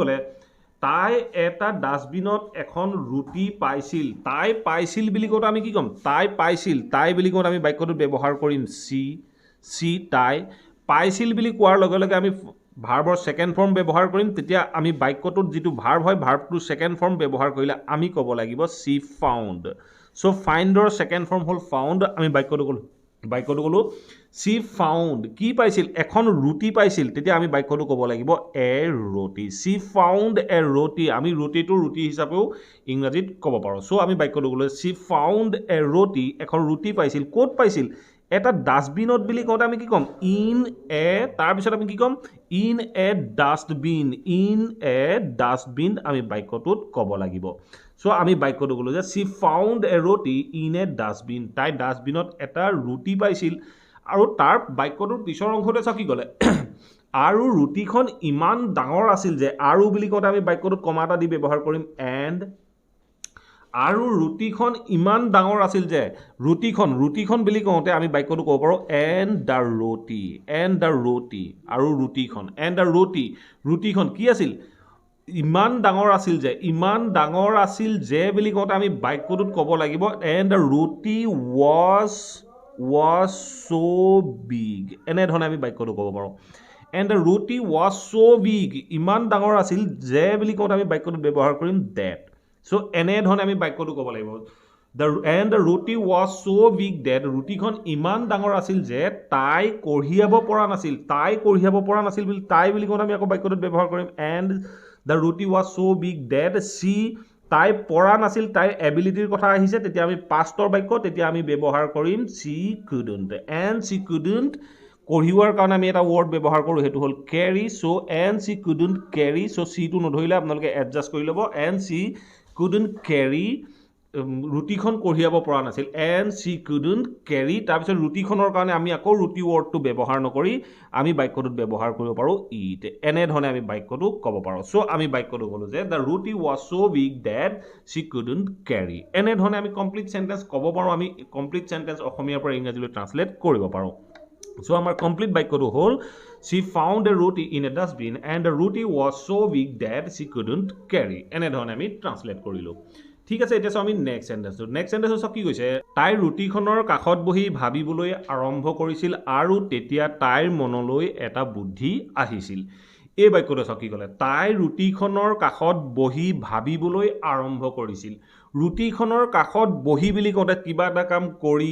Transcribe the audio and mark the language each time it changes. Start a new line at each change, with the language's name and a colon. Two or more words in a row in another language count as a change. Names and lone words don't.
Assamese: ক'লে তাই এটা ডাস্টবিনত এখন ৰুটি পাইছিল তাই পাইছিল বুলি কওঁতে আমি কি ক'ম তাই পাইছিল তাই বুলি কওঁতে আমি বাক্যটো ব্যৱহাৰ কৰিম সি তাই পাইছিল বুলি কোৱাৰ লগে লগে আমি ভাৰ্বৰ
English: second form
Assamese: ব্যৱহাৰ কৰিম তেতিয়া আমি বাক্যটোত যেটো ভাৰ্ব হয় ভাৰ্বটো
English: second form
Assamese: ব্যৱহাৰ কৰিলে আমি ক'ব লাগিব
English: she found
Assamese: সো ফাইণ্ডৰ
English: second form
Assamese: হ'ল found আমি বাক্যটো ক'লো
English: she found
Assamese: কি পাইছিল এখন ৰুটি পাইছিল তেতিয়া আমি বাক্যটো ক'ব লাগিব
English: a roti she found a roti
Assamese: আমি ৰুটিটো ৰুটি হিচাপেও ইংৰাজীত ক'ব পাৰো সো আমি বাক্যটো ক'লো
English: she found a roti
Assamese: এখন ৰুটি পাইছিল ক'ত পাইছিল এটা ডাস্টবিনত বুলি কওঁতে আমি কি ক'ম
English: in a
Assamese: তাৰ পিছত আমি কি ক'ম
English: in a
Assamese: ডাস্টবিন আমি বাক্যটোত ক'ব লাগিব সো আমি বাক্যটো ক'লো যে
English: she found a roti in a dustbin
Assamese: তাই ডাস্টবিনত এটা ৰুটি পাইছিল আৰু তাৰ বাক্যটোৰ পিছৰ অংশতে কি ক'লে আৰু ৰুটিখন ইমান ডাঙৰ আছিল যে আৰু বুলি কওঁতে আমি বাক্যটোত কমা এটা দি ব্যৱহাৰ কৰিম and আৰু ৰুটিখন ইমান ডাঙৰ আছিল যে ৰুটিখন বুলি কওঁতে আমি বাক্যটো ক'ব পাৰো
English: and the roti
Assamese: আৰু ৰুটিখন
English: and the
Assamese: ৰুটিখন কি আছিল ইমান ডাঙৰ আছিল যে বুলি কওঁতে আমি বাক্যটোত ক'ব লাগিব
English: and the roti was so
Assamese: big এনে ধৰণে আমি বাক্যটো ক'ব পাৰো
English: and the roti was so big
Assamese: ইমান ডাঙৰ আছিল যে বুলি কওঁতে আমি বাক্যটোত ব্যৱহাৰ কৰিম that সো এনে ধৰণে আমি বাক্যটো ক'ব লাগিব
English: and the roti was so big that
Assamese: ৰুটিখন ইমান ডাঙৰ আছিল যে তাই কঢ়িয়াব পৰা নাছিল বুলি তাই বুলি কওঁতে আমি আকৌ বাক্যটোত ব্যৱহাৰ কৰিম
English: and the roti was so big that
Assamese: তাই পৰা নাছিল তাইৰ এবিলিটিৰ কথা আহিছে তেতিয়া আমি পাষ্টৰ বাক্য তেতিয়া আমি ব্যৱহাৰ কৰিম
English: she couldn't and she couldn't
Assamese: কঢ়িওৱাৰ কাৰণে আমি এটা ওয়াৰ্ড ব্যৱহাৰ কৰো হেতু হ'ল
English: carry so and she couldn't carry so she
Assamese: টো নধৰিলে আপোনালোকে এডজাস্ট কৰি ল'ব
English: and she couldn't carry
Assamese: ৰুটিখন কঢ়িয়াব পৰা নাছিল
English: and she couldn't carry
Assamese: তাৰপিছত ৰুটিখনৰ কাৰণে আমি আকৌ ৰুটি ৱৰ্ডটো ব্যৱহাৰ নকৰি আমি বাক্যটোত ব্যৱহাৰ কৰিব পাৰোঁ ইট এনেধৰণে আমি বাক্যটো ক'ব পাৰোঁ চ' আমি বাক্যটো ক'লোঁ যে
English: the roti was so weak that she couldn't carry
Assamese: এনেধৰণে আমি
English: complete sentence
Assamese: ক'ব পাৰোঁ আমি
English: complete sentence
Assamese: অসমীয়াৰ পৰা ইংৰাজীলৈ ট্ৰান্সলেট কৰিব পাৰোঁ চ' আমাৰ কমপ্লিট বাক্যটো হ'ল
English: she found a roti in a dustbin and the roti was so weak that she couldn't carry
Assamese: এনেধৰণে আমি ট্ৰান্সলেট কৰিলোঁ ঠিক আছে এতিয়া আমি নেক্সট চেণ্টেঞ্চটো কি কৈছে তাই ৰুটিখনৰ কাষত বহি ভাবিবলৈ আৰম্ভ কৰিছিল আৰু তেতিয়া তাইৰ মনলৈ এটা বুদ্ধি আহিছিল এই বাক্যটো কি ক'লে তাই ৰুটিখনৰ কাষত বহি ভাবিবলৈ আৰম্ভ কৰিছিল ৰুটিখনৰ কাষত বহি বুলি কওঁতে কিবা এটা কাম কৰি